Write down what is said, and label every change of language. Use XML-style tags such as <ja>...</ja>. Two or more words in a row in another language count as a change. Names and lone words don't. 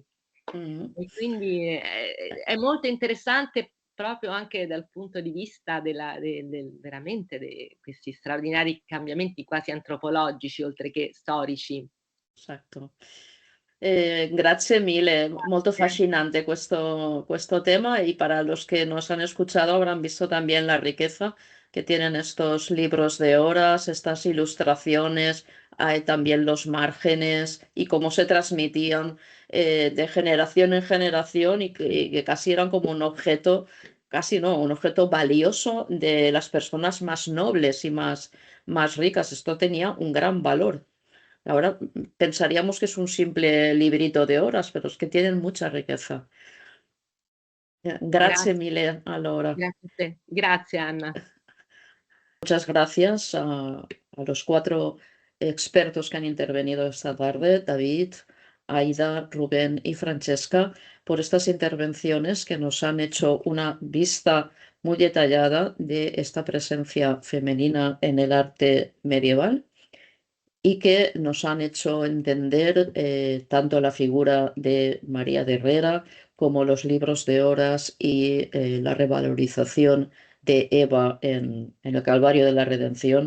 <it>E quindi è molto interessante proprio anche dal punto di vista veramente di questi straordinari cambiamenti quasi antropologici, oltre che storici.</it> <es>Exacto.</es> <it>Grazie mille, molto fascinante questo tema,</it> <es>y para los que nos han escuchado habrán visto también la riqueza que tienen estos libros de horas, estas ilustraciones, hay también los márgenes y cómo se transmitían de generación en generación y que casi eran como un objeto, casi no, un objeto valioso de las personas más nobles y más ricas. Esto tenía un gran valor. Ahora pensaríamos que es un simple librito de horas, pero es que tienen mucha riqueza.</es> <it>Grazie Grazie, mille allora. grazie a te. Grazie Anna.</it> <es>Muchas gracias a los 4 expertos que han intervenido esta tarde, David, Aida, Rubén y Francesca, por estas intervenciones que nos han hecho una vista muy detallada de esta presencia femenina en el arte medieval y que nos han hecho entender tanto la figura de María de Herrera como los libros de horas y la revalorización de Eva en el Calvario de la Redención.</es>